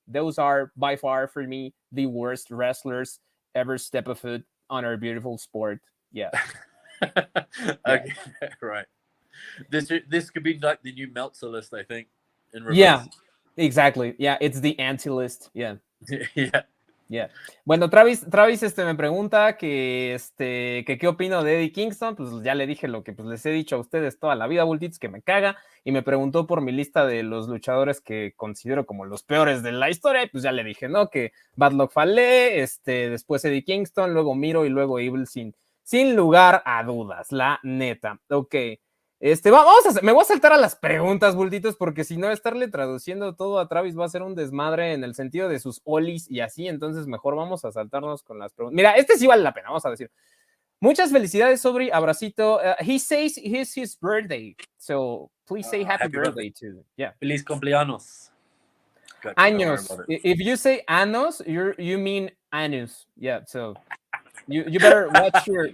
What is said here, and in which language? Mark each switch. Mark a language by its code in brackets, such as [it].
[en] Those are by far for me the worst wrestlers ever step a foot on our beautiful sport. Yeah, yeah, Okay, right. This could be like the new Meltzer list, I think, in yeah, reverse. exactly. Yeah, it's the anti list. Yeah. Yeah. Yeah. [es] Bueno, Travis me pregunta que qué opino de Eddie Kingston. Pues ya le dije lo que pues, les he dicho a ustedes toda la vida, Bultitos, que me caga. Y me preguntó por mi lista de los luchadores que considero como los peores de la historia. Y pues ya le dije, ¿no? Que Bad Luck Fale, después Eddie Kingston, luego Miro y luego Evil sin lugar a dudas, la neta. Ok. Me voy a saltar a las preguntas, Bultitos, porque si no, estarle traduciendo todo a Travis va a ser un desmadre en el sentido de sus olis y así, entonces mejor vamos a saltarnos con las preguntas. Mira, sí vale la pena, vamos a decir. Muchas felicidades, Sobri, abracito. [en] He says it's his birthday, so please say happy Happy birthday. birthday to, yeah. [es] Feliz cumpleaños. [en] Gotcha. Don't worry [es] Años. [en] about it. If you say anos, you mean anus. Yeah, so you better watch your